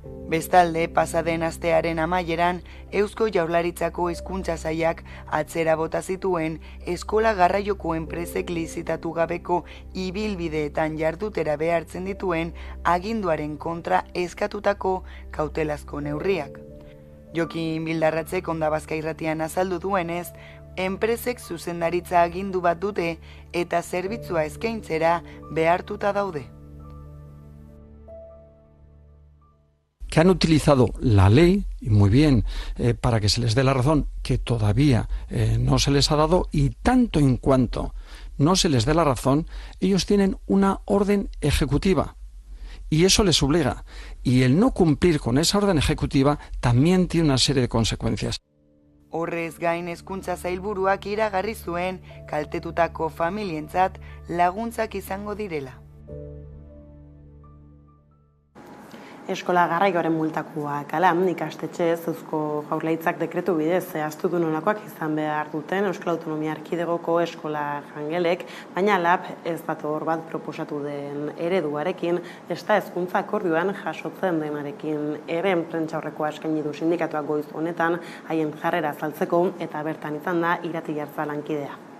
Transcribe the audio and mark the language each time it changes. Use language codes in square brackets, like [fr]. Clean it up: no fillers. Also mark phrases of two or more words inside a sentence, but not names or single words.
[eu] Bestalde, pasaden astearen amaieran, Eusko Jaurlaritzako Hezkuntza Sailak atzera bota zituen eskola garraioko enpresek lizitatu gabeko ibilbideetan jardutera behartzen dituen aginduaren kontra eskatutako kautelazko neurriak. Jokin Bildarratzek Onda Bazka irratian azaldu duenez, enpresek zuzendaritza agindu bat dute eta zerbitzua eskaintzera behartuta daude. [es] Que han utilizado la ley, y muy bien, para que se les dé la razón, que todavía no se les ha dado, y tanto en cuanto no se les dé la razón, ellos tienen una orden ejecutiva, y eso les obliga. Y el no cumplir con esa orden ejecutiva también tiene una serie de consecuencias. [eu] Horrez gain Hezkuntza Sailburuak iragarri zuen kaltetutako familientzat laguntzak izango direla. Eskola garraioaren multakoak ala, ikastetxez Eusko Jaurlaritzak dekretu bidez zehaztu du nolakoak izan behar duten Euskal Autonomia Erkidegoko eskola jangelek, baina lab ez dator bat proposatu den ereduarekin, ezta hezkuntza akordioan jasotzen denarekin ere prentsaurrekoa eskaini du sindikatuak goiz honetan haien jarrera azaltzeko eta bertan izan da Irati Jartza lankidea.